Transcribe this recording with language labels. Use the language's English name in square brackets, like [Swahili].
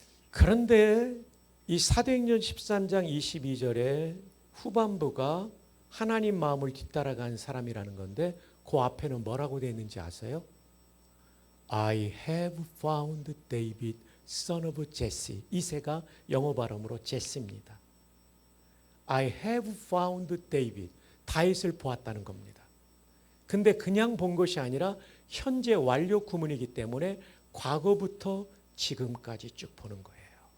[Korean] 그런데 이 사도행전 13장 22절에 후반부가 하나님 마음을 뒤따라간 사람이라는 건데 그 앞에는 뭐라고 되어 있는지 아세요? [English] I have found David, son of Jesse. [Korean] 이세가 영어 발음으로 제시입니다. [English] I have found David. [Korean] 다윗을 보았다는 겁니다. 근데 그냥 본 것이 아니라 현재 완료 구문이기 때문에 과거부터 지금까지 쭉 보는 거예요.